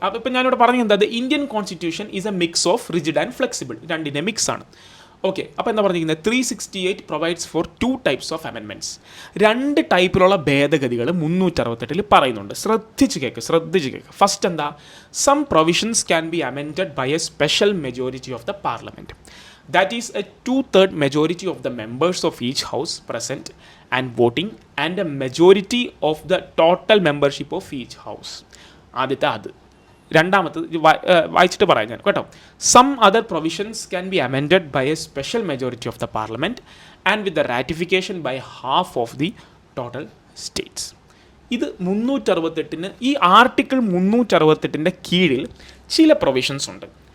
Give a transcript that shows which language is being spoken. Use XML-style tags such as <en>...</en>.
<ml>അപ്പോൾ ഇപ്പം ഞാനിവിടെ പറഞ്ഞത് എന്താ,</ml> <en>The Indian constitution is a mix of rigid and flexible.</en> <ml>രണ്ടിൻ്റെ മിക്സ് ആണ്.</ml> <en>Okay.</en> <ml>അപ്പോൾ എന്താ പറഞ്ഞിരിക്കുന്നത്,</ml> <en>368 provides for 2 types of amendments.</en> <ml>2 ടൈപ്പിലുള്ള ഭേദഗതികൾ 368 പറയുന്നുണ്ട്. ശ്രദ്ധിച്ച് കേൾക്ക്. ഫസ്റ്റ് എന്താ,</ml> <en>Some provisions can be amended by a special majority of the parliament. That is a 2/3 majority of the members of each house present and voting and a majority of the total membership of each house.</en> <ml>ആദ്യത്തെ അത്. രണ്ടാമത്തത് വായിച്ചിട്ട് പറയാം ഞാൻ കേട്ടോ.</ml> <en>Some other provisions can be amended by a special majority of the parliament and with the ratification by half of the total states.</en> <ml>ഇത് 368 ഈ article 368 കീഴിൽ ചില പ്രൊവിഷൻസ് ഉണ്ട്.</ml>